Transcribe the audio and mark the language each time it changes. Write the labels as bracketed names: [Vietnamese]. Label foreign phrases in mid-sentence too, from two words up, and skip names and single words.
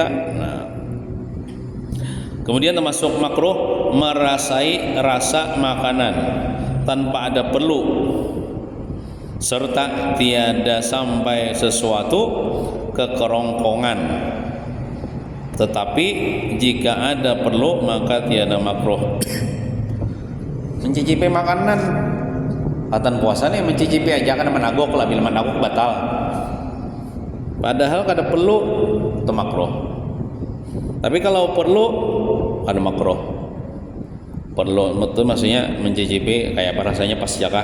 [Indonesian] Nah, kemudian termasuk makruh merasai rasa makanan tanpa ada perlu, serta tiada sampai sesuatu ke kerongkongan. Tetapi jika ada perlu maka tiada makruh. [Banjar] Mencicipi makanan, hatan puasa nih mencicipi aja kan menagok lah, bila menagok batal. Padahal kada perlu itu makruh. [Indonesian] Tapi kalau perlu ada makruh. [Banjar] Perlu itu maksudnya mencicipi kayak apa rasanya pas jakah.